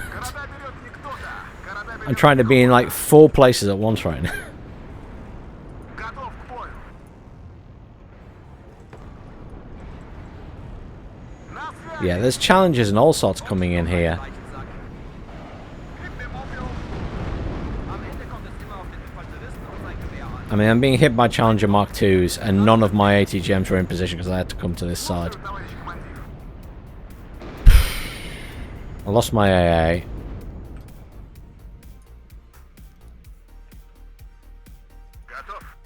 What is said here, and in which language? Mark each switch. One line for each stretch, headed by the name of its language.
Russian: Города берет не кто-то. Города берет
English: I'm trying to be in like 4 places at once right now.
Russian: готов к бою. На связи.
English: Yeah, there's challenges and all sorts coming in here.
German: Gib mir Mobil. Am Ende kommt es immer auf den Infanteristen und sein Gewehr an.
English: I mean, I'm being hit by Challenger Mark IIs, and none of my ATGMs were in position because I had to come to this side.
Russian: Товарищ командир.
English: I lost my AA.
Russian: Готов.